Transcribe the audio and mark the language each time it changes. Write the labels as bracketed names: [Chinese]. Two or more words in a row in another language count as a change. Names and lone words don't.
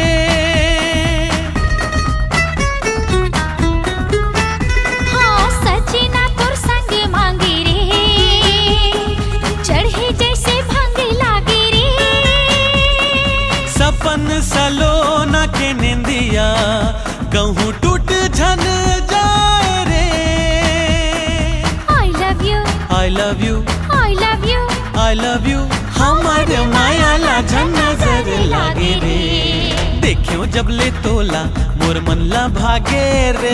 [Chhattisgarhi] हाँ सजना तोर संगे मांगी रे चढ़े जैसे मांगे लागे रे सपन सलोना के निंदिया कहूँ टूट झन जाए रे [English] I love you I love you I love you I love you [Chhattisgarhi] हमारे मायाला जन नजर लागे रे। देखियो जब ले तोला मोर मन ला भागे रे।